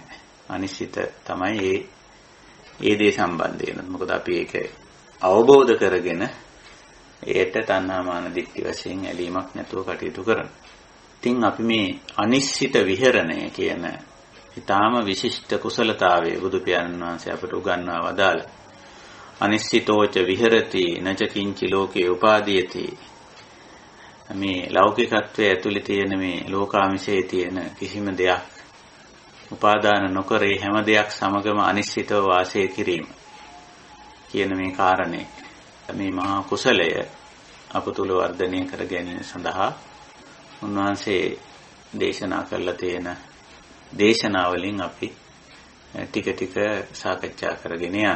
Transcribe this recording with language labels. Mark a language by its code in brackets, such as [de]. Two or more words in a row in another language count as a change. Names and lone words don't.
[si] අනිශ්චිත තමයි ඒ දේ සම්බන්ධයෙන්. මොකද අපි ඒක අවබෝධ කරගෙන ඒට තණ්හා මාන දිට්ඨි වශයෙන් ඇලීමක් නැතුව කටයුතු කරනවා. ඉතින් අපි මේ අනිශ්චිත විහරණය කියන ඊටාම විශිෂ්ට කුසලතාවයේ බුදු පියාණන් වහන්සේ අපට උගන්වා වදාළ [pi] අනිශ්චිතෝච විහෙරති නච කිංචි ලෝකේ උපාදීයති. [si] මේ ලෞකිකත්වයේ ඇතුළේ තියෙන මේ ලෝකාමිෂයේ තියෙන කිසිම දෙයක් උපාදාන නොකර හැම දෙයක් සමගම අනිශ්චිතව වාසය කිරීම කියන මේ කාරණේ මේ මහා කුසලය අප තුල වර්ධනය කර ගැනීම සඳහා උන්වහන්සේ දේශනා කළ තියෙන දේශනාවලින් අපි ටික ටික සාකච්ඡා කරගෙන යනවා.